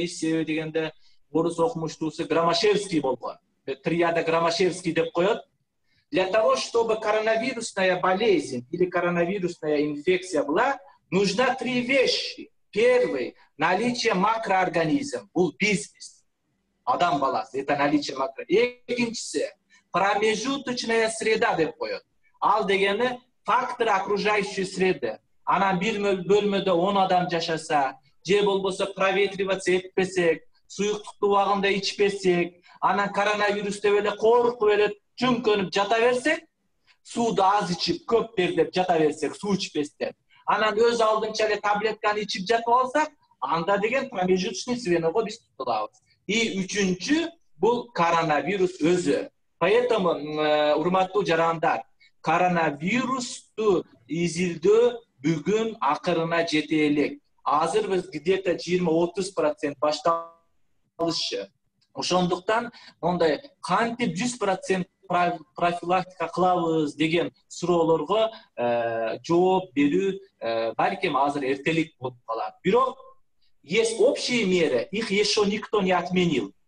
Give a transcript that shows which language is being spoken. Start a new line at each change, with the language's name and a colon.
Kyrgyz: Иш себеби дегенде орус окумуштуусу Громашевский болгон. Триада Громашевский деп коет.
Russian: Для того, чтобы коронавирусная болезнь или коронавирусная инфекция была, нужно 3 вещи. Первый – наличие макроорганизма,
Kyrgyz: бул бизнес. Адам баласы,
Russian: это наличие макро.
Kyrgyz: Экинчиси –
Russian: промежуточная среда
Kyrgyz: деп коет. Ал дегени
Russian: фактор окружающей среды.
Kyrgyz: Анан бир бөлмөдө 10 адам жашаса, же болбосо проветриваться этпесек, суюктукту убагында ичпесек, анан коронавирус деп эле коркуп эле чүңкөнүп жата берсек, сууду аз ичип, көп тердеп жата берсек, суу ичпестен, анан өз алдынча эле таблетканы ичип жатып алсак, анда деген промежуточный средого биз тутулабыз. И үчүнчү бул коронавирус өзү. Поэтому, урматтуу жарандар, коронавирусту изилдөө бүгүн акырына жете элек. Азыр биз где-то 20-30% башталышы. Ошондуктан мондай кантип 100% профилактика кылабыз деген суроолорго жооп берүү балким азыр эртелик болуп калат. Бирок
Russian: есть общие меры, их еще никто не отменил.